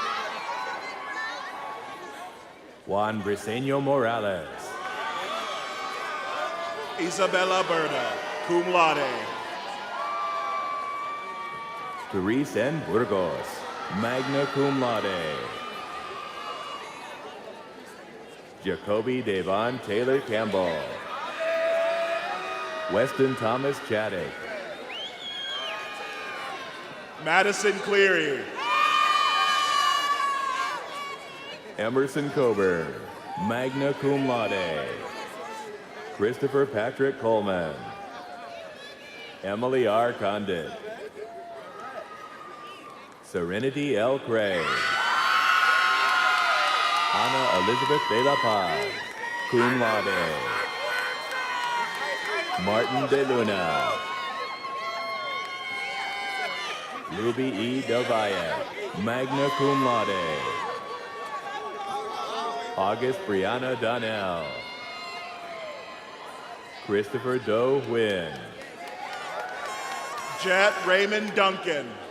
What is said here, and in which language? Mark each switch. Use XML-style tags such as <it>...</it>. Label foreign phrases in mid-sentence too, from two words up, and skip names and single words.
<en>Juan Briseño Morales. Isabella Berta,</en> <la>cum laude.</la> <en>Therese N. Burgos,</en> <la>magna cum laude.</la> <en>Jacoby Devon Taylor Campbell. Weston Thomas Chaddick. Madison Cleary. Emerson Coburn,</en> <la>magna cum laude.</la> <en>Christopher Patrick Coleman. Emily R. Condit. Serenity L. Craig. Ana Elizabeth de la Paz,</en> <la>cum laude.</la> <en>Martin de Luna. Ruby E.</en> <la>Del Valle, magna cum laude.</la> <en>August Brianna Donnell. Christopher Doe Wynn. Jet Raymond Duncan.</en>